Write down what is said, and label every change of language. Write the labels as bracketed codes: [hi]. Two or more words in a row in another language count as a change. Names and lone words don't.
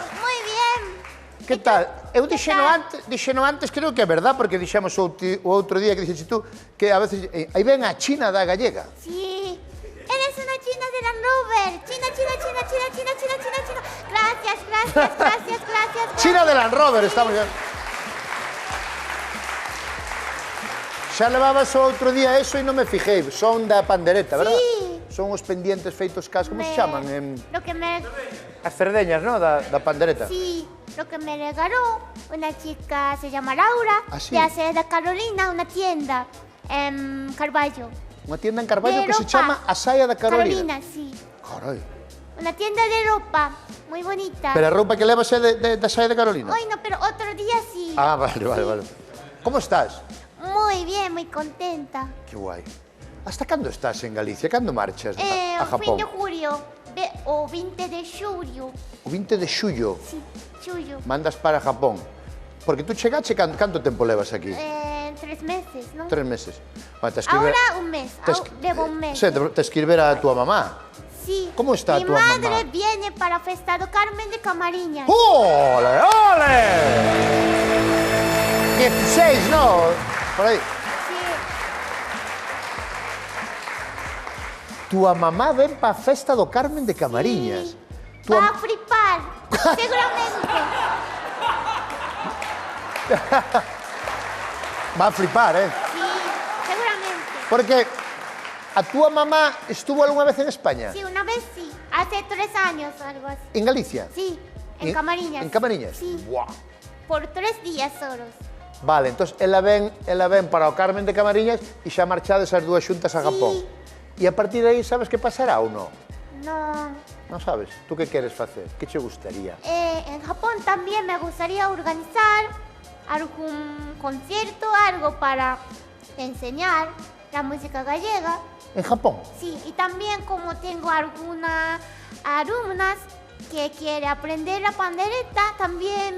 [es] Muy bien. ¿Qué tal? [gl] Eu dixeno antes, creo que é verdad, porque dixemos o outro día que dixeche tú, que a veces aí ven a China da gallega. [es] Sí. Eres una china de Land Rover. China. Gracias. [gl] China de Land Rover, [es] estamos ya. [gl] Xa levabas o outro día eso e non me fijei. Son da pandereta, verdad? [es] Sí. [gl] Son os pendientes feitos cas, como se chaman? [es] Lo que me... [gl] As cerdeñas, ¿no? Da pandereta. [es] Sí. Lo que me regaló una chica, se llama Laura, ¿Ah, sí? de hace de Carolina, una tienda en Carballo. [gl] Unha tienda en Carballo que se [es] ropa. [gl] chama A Saia da Carolina. [es] Carolina, sí. [gl] Carai. [es] Una tienda de ropa, muy bonita. [gl] Pero a roupa que levas é da Saia da Carolina? [es] Hoy no, pero otro día sí. [gl] Ah, vale. Como estás? [es] Muy bien, muy contenta. [gl] Que guai. Hasta cando estás en Galicia? Cando marchas a [es] Fin [gl] Japón? [es] de julio, [gl] o 20 de xullo. O 20 de xullo Sí, xullo. mandas para Japón. Porque tú chegache, canto tempo levas aquí? 3 meses, [es] ¿no? 3 meses. Bueno, Ahora un mes, llevo un mes. [gl] Te escribirá a tua mamá. [es] Sí. ¿Cómo está Mi tu mamá? madre viene para Festa do Carmen de Camariñas. ¡Ole! 16, ¿no? Por ahí. Sí. [gl] Tua mamá ven pa Festa do Carmen de Camariñas. [es] Sí. Va a flipar, seguramente. Va a flipar, ¿eh? Sí, seguramente. Porque a tua mamá estuvo alguna vez en España. Sí, una vez sí. Hace 3 años o algo así. En Galicia. Sí, en Camariñas. En Camariñas. Sí. Buah. Por 3 días solos. [gl] Vale, entonces ela ven para o Carmen de Camariñas e xa marchades as dúas xuntas a Japón. E a partir de aí sabes que pasará ou non? [es] No. [gl] Non sabes? Tú que queres facer? Que che gustaría? [es] En Japón también me gustaría organizar algún concierto, algo para enseñar la música gallega. En Japón? Sí, y también como tengo algunas alumnas que quieren aprender la pandereta, también...